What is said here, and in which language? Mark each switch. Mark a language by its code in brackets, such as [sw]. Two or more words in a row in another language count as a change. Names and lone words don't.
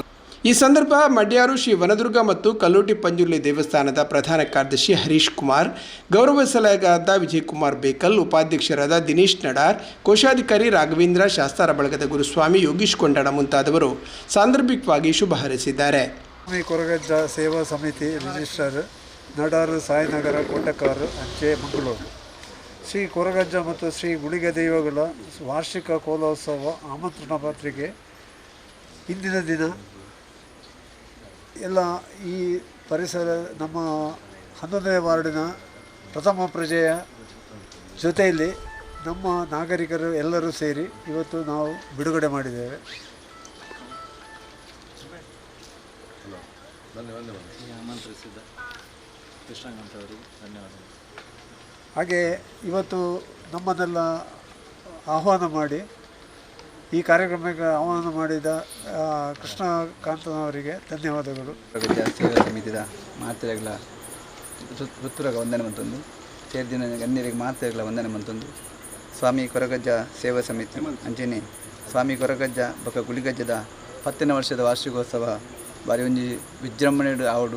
[kn] ಈ ಸಂದರ್ಭ ಮಡ್ಯಾರು ಶ್ರೀ ವನದುರ್ಗ ಮತ್ತು ಕಲ್ಲೋಟಿ ಪಂಜುರ್ಲಿ ದೇವಸ್ಥಾನದ ಪ್ರಧಾನ ಕಾರ್ಯದರ್ಶಿ ಹರೀಶ್ ಕುಮಾರ್, ಗೌರವ ಸಲಹೆಗಾರರಾದ ವಿಜಯಕುಮಾರ್ ಬೇಕಲ್, ಉಪಾಧ್ಯಕ್ಷರಾದ ದಿನೇಶ್ ನಡಾರ್, ಕೋಶಾಧಿಕಾರಿ ರಾಘವೇಂದ್ರ, ಶಾಸ್ತಾರ ಬಳಗದ ಗುರುಸ್ವಾಮಿ ಯೋಗೀಶ್ ಕೊಂಡಣ ಮುಂತಾದವರು ಸಾಂದರ್ಭಿಕವಾಗಿ ಶುಭ ಹಾರೈಸಿದ್ದಾರೆ. ಕೊರಗಜ್ಜ ಸೇವಾ ಸಮಿತಿ ರಿಜಿಸ್ಟ್ರಾರ್ ನಡಾರು, ಸಾಯಿನಗರ, ಕೋಟಕಾರು, ಅಂಚೆ, ಮಂಗಳೂರು. ಶ್ರೀ ಕೊರಗಜ್ಜ ಮತ್ತು ಶ್ರೀ ಗುಳಿಗ ದೈವಗಳ ವಾರ್ಷಿಕ ಕೋಲೋತ್ಸವ ಆಮಂತ್ರಣ ಪತ್ರಿಕೆ ಇಂದಿನ ದಿನ ಎಲ್ಲ ಈ ಪರಿಸರ ನಮ್ಮ 11ನೇ ವಾರ್ಡಿನ ಪ್ರಥಮ ಪ್ರಜೆಯ ಜೊತೆಯಲ್ಲಿ ನಮ್ಮ ನಾಗರಿಕರು ಎಲ್ಲರೂ ಸೇರಿ ಇವತ್ತು ನಾವು ಬಿಡುಗಡೆ ಮಾಡಿದ್ದೇವೆ. ಹಾಗೆ ಇವತ್ತು ನಮ್ಮನ್ನೆಲ್ಲ ಆಹ್ವಾನ ಮಾಡಿ ಈ ಕಾರ್ಯಕ್ರಮಕ್ಕೆ ಆಹ್ವಾನ ಮಾಡಿದ ಕೃಷ್ಣಕಾಂತನವರಿಗೆ ಧನ್ಯವಾದಗಳು. [tcy] ಕೊರಗಜ್ಜ ಸೇವಾ ಸಮಿತಿಯ ಮಾತೆರೆಗಳ ಪುತ್ತೂರಾಗ ವಂದನೆ ಮಂತೊಂದು ಸೇರಿದಿನ ಗಣ್ಯರಿಗೆ ಮಾತೆರೆಗಳ ವಂದನೆ ಮಂತೊಂದು ಸ್ವಾಮಿ ಕೊರಗಜ್ಜ ಸೇವಾ ಸಮಿತಿ ಅಂಚೆನೆ ಸ್ವಾಮಿ ಕೊರಗಜ್ಜ ಬೊಕ್ಕ ಗುಳಿಗಜ್ಜದ 10ನೇ ವರ್ಷದ ವಾರ್ಷಿಕೋತ್ಸವ ಬಾರಿ ಒಂಜಿ ವಿಜೃಂಭಣೆಡು ಆವಡು.